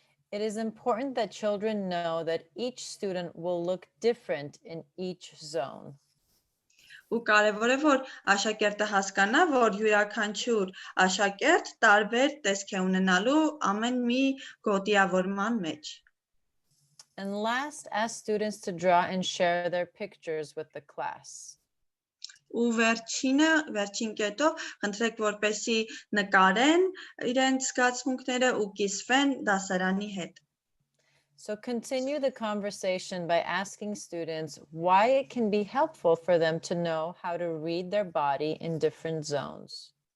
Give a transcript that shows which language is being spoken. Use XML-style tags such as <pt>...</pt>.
<en>It is important that children know that each student will look different in each zone.</en> <hy>Ու կարևոր է, որ աշակերտը հասկանա, որ յուրաքանչյուր աշակերտ տարբեր տեսք է ունենալու ամեն մի գոտիավորման մեջ.</hy> <en>And last, ask students to draw and share their pictures with the class.</en> <hy>Ու վերջին կետով խնդրեք, որպեսզի նկարեն իրենց զգացմունքները ու կիսվեն դասարանի հետ.</hy> <en>So continue the conversation by asking students why it can be helpful for them to know how to read their body in different zones.</en>